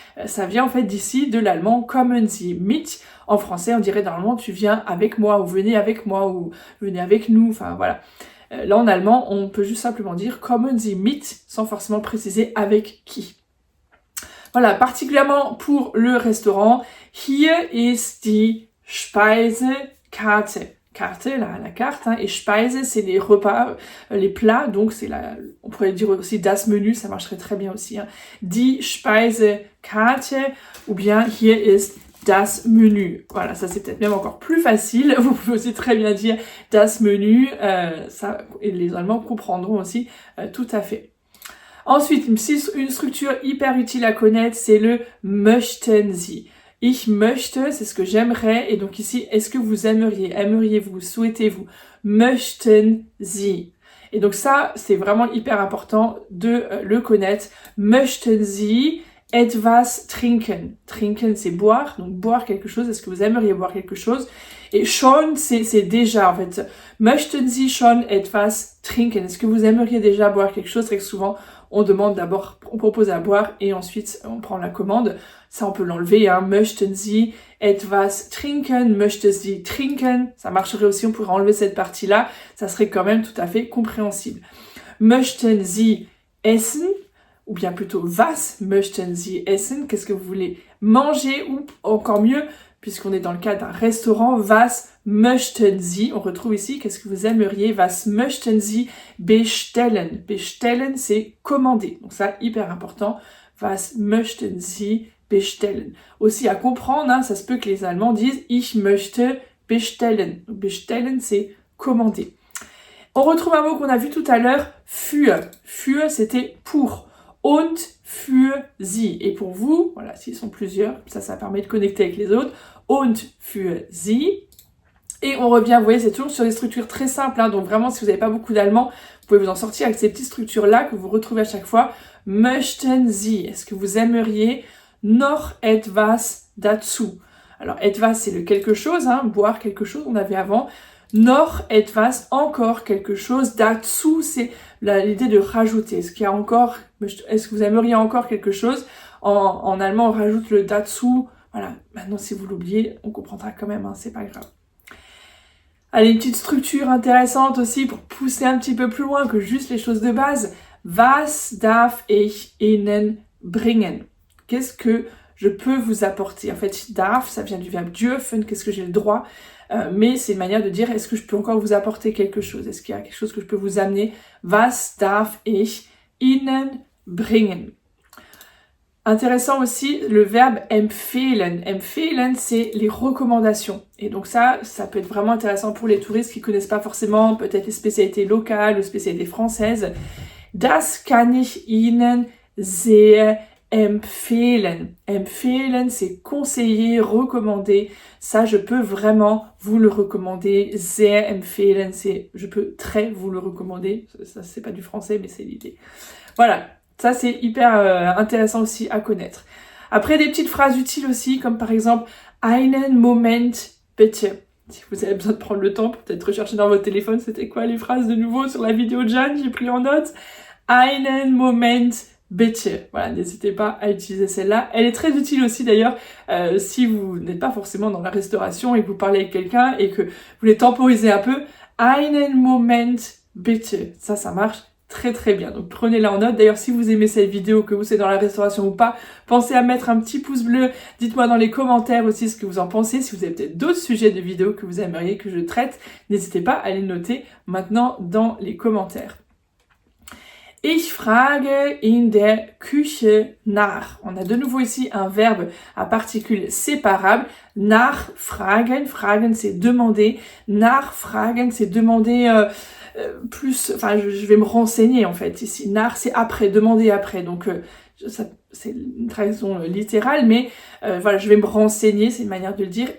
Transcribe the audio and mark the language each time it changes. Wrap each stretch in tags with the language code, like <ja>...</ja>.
<fr>Ça vient en fait d'ici de l'allemand</fr> <de>kommen Sie mit.</de> <fr>En français, on dirait normalement tu viens avec moi ou venez avec moi ou venez avec nous. Enfin voilà. Là en allemand, on peut juste simplement dire</fr> <de>kommen Sie mit</de> <fr>sans forcément préciser avec qui. Voilà, particulièrement pour le restaurant.</fr> <de>Hier ist die Speisekarte.</de> <fr>Carte, la carte, et Speise, c'est les repas, les plats, donc c'est on pourrait dire aussi</fr> <de>das Menü,</de> <fr>ça marcherait très bien aussi.</fr> <de>Die Speisekarte,</de> <fr>ou bien</fr> <de>hier ist das Menü.</de> <fr>Voilà, ça c'est peut-être même encore plus facile. Vous pouvez aussi très bien dire</fr> <de>das Menü,</de> <fr>ça, et les Allemands comprendront aussi tout à fait. Ensuite, une structure hyper utile à connaître, c'est le</fr> <de>möchten Sie. Ich möchte,</de> <fr>c'est ce que j'aimerais, et donc ici, est-ce que vous aimeriez, aimeriez-vous, souhaitez-vous,</fr> <de>möchten Sie.</de> <fr>Et donc ça, c'est vraiment hyper important de le connaître.</fr> <de>Möchten Sie etwas trinken.</de> <fr>Trinken, c'est boire, donc boire quelque chose, est-ce que vous aimeriez boire quelque chose? Et schon, c'est déjà, en fait.</fr> <de>Möchten Sie schon etwas trinken?</de> <fr>Est-ce que vous aimeriez déjà boire quelque chose? C'est que souvent, on demande d'abord, on propose à boire et ensuite on prend la commande. Ça, on peut l'enlever,</fr> <de>Möchten Sie etwas trinken? Möchten Sie trinken?</de> <fr>Ça marcherait aussi, on pourrait enlever cette partie-là. Ça serait quand même tout à fait compréhensible.</fr> <de>Möchten Sie essen?</de> <fr>Ou bien plutôt,</fr> <de>was möchten Sie essen?</de> <fr>Qu'est-ce que vous voulez manger? Ou encore mieux, puisqu'on est dans le cas d'un restaurant.</fr> <de>Was möchten Sie?</de> <fr>On retrouve ici, qu'est-ce que vous aimeriez?</fr> <de>Was möchten Sie bestellen?</de> <fr>Bestellen, c'est commander. Donc ça, hyper important.</fr> <de>Was möchten Sie bestellen?</de> <fr>Aussi à comprendre, hein, ça se peut que les Allemands disent</fr> <de>ich möchte bestellen.</de> <fr>Donc bestellen, c'est commander. On retrouve un mot qu'on a vu tout à l'heure, für.</fr> <de>Für,</de> <fr>c'était pour.</fr> <de>Und für Sie.</de> <fr>Et pour vous, voilà, s'ils sont plusieurs, ça permet de connecter avec les autres.</fr> <de>Und für Sie.</de> <fr>Et on revient, vous voyez, c'est toujours sur des structures très simples, hein, donc vraiment, si vous n'avez pas beaucoup d'allemand, vous pouvez vous en sortir avec ces petites structures-là que vous retrouvez à chaque fois.</fr> <de>Möchten Sie,</de> <fr>est-ce que vous aimeriez</fr> <de>noch etwas dazu?</de> <fr>Alors, etwas, c'est le quelque chose, hein, boire quelque chose, on avait avant.</fr> <de>Noch etwas,</de> <fr>encore quelque chose. Dazu, c'est l'idée de rajouter. Est-ce qu'il y a encore, est-ce que vous aimeriez encore quelque chose? En allemand, on rajoute le dazu. Voilà, maintenant, si vous l'oubliez, on comprendra quand même, hein, c'est pas grave. Allez, une petite structure intéressante aussi pour pousser un petit peu plus loin que juste les choses de base.</fr> <de>Was darf ich Ihnen bringen?</de> <fr>Qu'est-ce que je peux vous apporter? En fait, darf, ça vient du verbe dürfen, qu'est-ce que j'ai le droit? Mais c'est une manière de dire, est-ce que je peux encore vous apporter quelque chose? Est-ce qu'il y a quelque chose que je peux vous amener?</fr> <de>Was darf ich Ihnen bringen?</de> <fr>Intéressant aussi, le verbe empfehlen. Empfehlen, c'est les recommandations. Et donc ça peut être vraiment intéressant pour les touristes qui connaissent pas forcément peut-être les spécialités locales ou spécialités françaises.</fr> <de>Das kann ich Ihnen sehr empfehlen.</de> <fr>Empfehlen, c'est conseiller, recommander. Ça, je peux vraiment vous le recommander.</fr> <de>Sehr empfehlen,</de> <fr>c'est je peux très vous le recommander. Ça, c'est pas du français, mais c'est l'idée. Voilà. Ça, c'est hyper intéressant aussi à connaître. Après, des petites phrases utiles aussi, comme par exemple «</fr> <de>Einen Moment, bitte ».</de> <fr>Si vous avez besoin de prendre le temps pour peut-être rechercher dans votre téléphone, c'était quoi les phrases de nouveau sur la vidéo de Jeanne, j'ai pris en note. «</fr> <de>Einen Moment, bitte</de> <fr>». Voilà, n'hésitez pas à utiliser celle-là. Elle est très utile aussi d'ailleurs si vous n'êtes pas forcément dans la restauration et que vous parlez avec quelqu'un et que vous voulez temporiser un peu. «</fr> <de>Einen Moment, bitte</de> <fr>». Ça marche très très bien, donc prenez-la en note. D'ailleurs, si vous aimez cette vidéo, que vous êtes dans la restauration ou pas, pensez à mettre un petit pouce bleu. Dites-moi dans les commentaires aussi ce que vous en pensez. Si vous avez peut-être d'autres sujets de vidéos que vous aimeriez que je traite, n'hésitez pas à les noter maintenant dans les commentaires.</fr> <de>Ich frage in der Küche nach.</de> <fr>On a de nouveau ici un verbe à particules séparables. Nachfragen, fragen c'est demander. Nachfragen c'est demander plus, enfin je vais me renseigner en fait ici. Nach c'est après, demander après, donc ça, c'est une traduction littérale, mais voilà, je vais me renseigner, c'est une manière de le dire.</fr>